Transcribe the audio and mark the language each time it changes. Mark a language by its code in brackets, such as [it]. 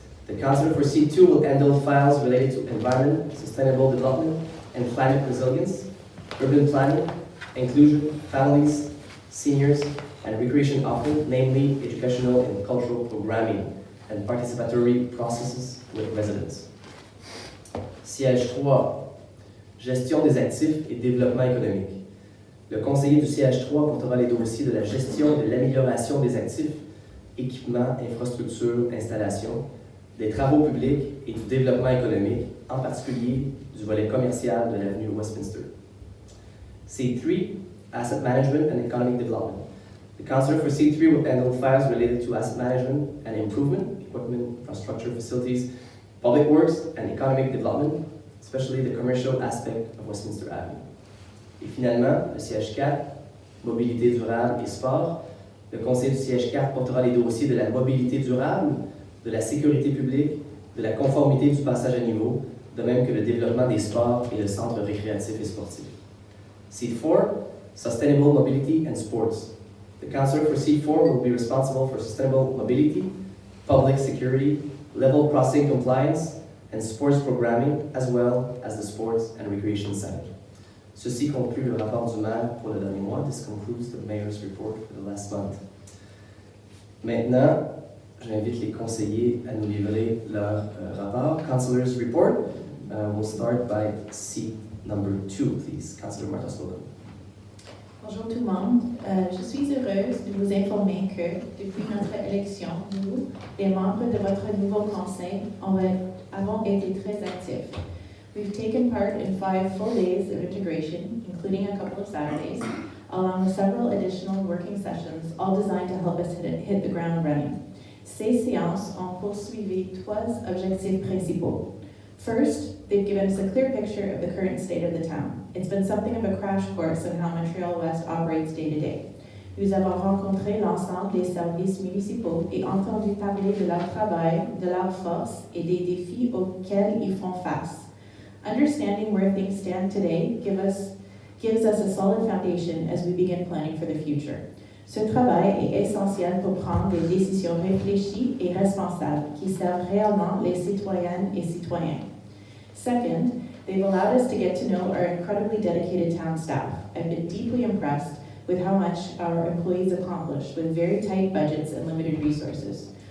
[en] The councillor for Seat 2 will handle files related to environment, sustainable development, and climate resilience, urban planning, inclusion, families, seniors, and recreation offering, namely educational and cultural programming, and participatory processes with residents. [fr] Siège 3, Gestion des actifs et développement économique. Le conseiller du siège 3 portera les dossiers de la gestion et de l'amélioration des actifs, équipements, infrastructures, installations, des travaux publics et du développement économique, en particulier du volet commercial de l'avenue Westminster. [en] C3, Asset Management and Economic Development. The councillor for C3 will handle files related to asset management and improvement, equipment, infrastructure, facilities, public works, and economic development, especially the commercial aspect of Westminster Avenue. [fr] Et finalement, le siège 4, Mobilité durable et sport. Le conseiller du siège 4 portera les dossiers de la mobilité durable, de la sécurité publique, de la conformité du passage à niveau, de même que le développement des sports et le centre récréatif et sportif. [en] Seat 4, Sustainable Mobility and Sports. The councillor for Seat 4 will be responsible for sustainable mobility, public security, level crossing compliance, and sports programming, as well as the Sports and Recreation Center. [fr] Ceci conclut le rapport du maire pour le dernier mois. [en] This concludes the mayor's report for the last month. [fr] Maintenant, j'invite les conseillers à nous livrer leur rapport. [en] Councillor's report. We'll start by seat number 2, please. Councillor Martha Slogan. [fr] Bonjour tout le monde. Je suis heureuse de vous informer que, depuis notre élection, nous, les membres de votre nouveau conseil, avons été très actifs. [en] We've taken part in 5 full days of integration, including a couple of Saturdays, along with several additional working sessions, all designed to help us hit the ground running. [fr] Ces séances ont poursuivi 3 objectifs principaux. [en] First, they've given us a clear picture of the current state of the town. It's been something of a crash course on how Montréal-Ouest operates day to day. [fr] Nous avons rencontré l'ensemble des services municipaux et entendu parler de leur travail, de leurs forces et des défis auxquels ils font face. [en] Understanding where things stand today gives us a solid foundation as we begin planning for the future. [fr] Ce travail est essentiel pour prendre des décisions réfléchies et responsables qui servent réellement les citoyennes et citoyens. [en] Second, they've allowed us to get to know our incredibly dedicated town staff. I've been deeply impressed with how much our employees accomplish with very tight budgets and limited resources.